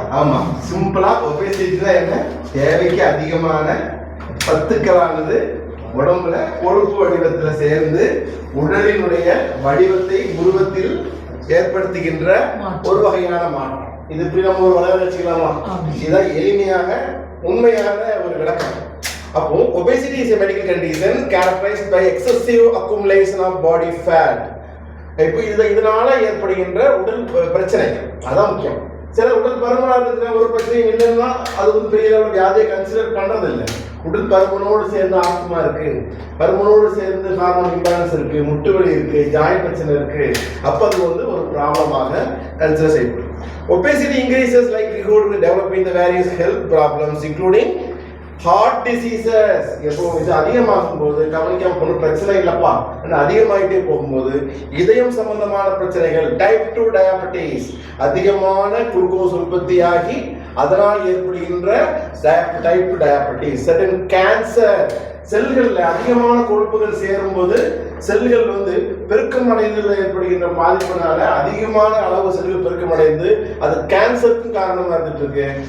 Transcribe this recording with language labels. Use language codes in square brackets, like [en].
[ta] ஆமா, சிம்பிளா ஒபேசிட்டினா என்ன? தேவைக்கு அதிகமான சத்துக்களானது உடம்புல கொழுப்பு வடிவத்துல சேர்ந்து உடலினுடைய வடிவத்தை உருவத்தில் ஏற்படுத்துகின்ற ஒரு வகையான மாற்றம். இது இப்படி நம்ம ஒரு வளர வச்சுக்கலாமா? இதுதான் எளிமையாக உண்மையான ஒரு விளக்கம். [en] அப்போ obesity is a medical condition characterized by excessive accumulation of body fat. [ta] இப்போ இதனால ஏற்படுகின்ற உடல் பிரச்சனைகள் அதான் முக்கியம். சில உடல் பருமனாக இருக்கிற ஒரு பிரச்சனையும் இல்லைன்னா அது வந்து பெரிய அளவு வியாதியை கன்சிடர் பண்றது இல்லை. உடல் பருமனோடு சேர்ந்து ஆஸ்துமா இருக்கு, பருமனோடு சேர்ந்து ஹார்மோன் இம்பேலன்ஸ் இருக்கு, முட்டு வலி இருக்கு, ஜாயிண்ட் பிரச்சனை இருக்கு, அப்ப அது வந்து ஒரு ப்ராப்ளமாக கன்சிடர் செய்யப்படும். [en] Obesity increases likelihood of developing the various health problems including heart diseases. [ta] எப்போ இது அதிகமாகும் போது கவனிக்காம போன பிரச்சனை இல்லப்பா, அதிகமாயிட்டே போகும்போது இதயம் சம்பந்தமான பிரச்சனைகள், டைப் 2 டயபெட்டிஸ், அதிகமான குளுக்கோஸ் உற்பத்தியாகி அதனால் ஏற்படுகின்ற டைப் 2 டயபெட்டிஸ், சடன் கேன்சர், செல்கள்ல அதிகமான கொழுப்புகள் சேரும் போது செல்கள் வந்து பெருக்கம் அடைந்ததில் ஏற்படுகின்ற பாதிப்பினால அதிகமான அளவு செல்கள் பெருக்கம் அடைந்து அது கேன்சருக்கு காரணமா இருந்துட்டு இருக்கு.